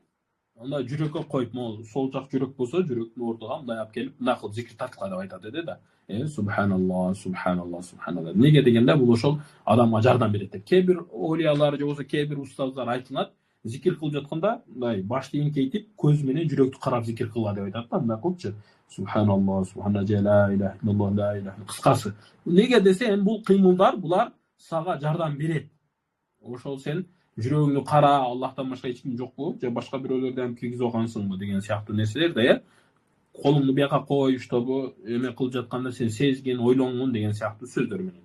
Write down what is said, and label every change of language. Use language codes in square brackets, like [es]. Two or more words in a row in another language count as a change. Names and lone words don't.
[ky] Анда жүрөккө коюп, могу сол жак жүрөк болсо, жүрөктүн ордуга мындай алып келип, мындай кылып зикир тарткыла деп айтат эле да. [ar] سبحان الله، سبحان الله، سبحان الله. [ky] Неге дегенде бул ошол адамга жардам берет деп. Кээ бир олиялар же болбосо кээ бир устаздар айтылат. Зикир кылып жатканда, мындай башты эңкейтип, көз менен жүрөктү карап зикир кылгыла деп айтат да, мындай кылчы. [ar] سبحان الله، سبحان الله، لا إله إلا الله، لا إله. [ky] Кыскасы. Неге десе, бул кыймылдар, булар сага жардам берет. Ошол сен жүрөгүңдү кара, Аллахтан башка эч ким жокпу, же башка бирөөлөрдөн киргизип алгансыңбы деген сыяктуу нерселер да, колуңду бияка кой, чтобы эме кылып жатканда сен сезгин, ойлонгун деген сыяктуу сөздөр менен.